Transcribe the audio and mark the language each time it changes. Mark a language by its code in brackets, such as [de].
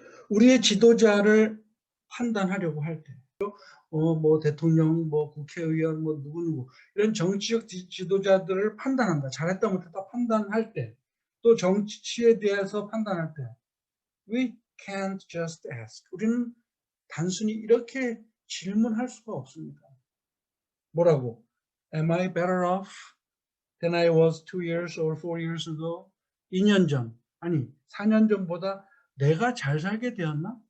[ko] 우리의 지도자를 판단하려고 할 때, 대통령, 국회의원, 누구누구 이런 정치적 지도자들을 판단한다. 잘했다 못했다 판단할 때, 또 정치에 대해서 판단할 때, [en] we can't just ask. [ko] 우리는 단순히 이렇게 질문할 수가 없습니다. 뭐라고? [en] Am I better off than I was 2 years or 4 years ago? [ko] 2년 전, 아니 4년 전보다 내가 잘 살게 되었나?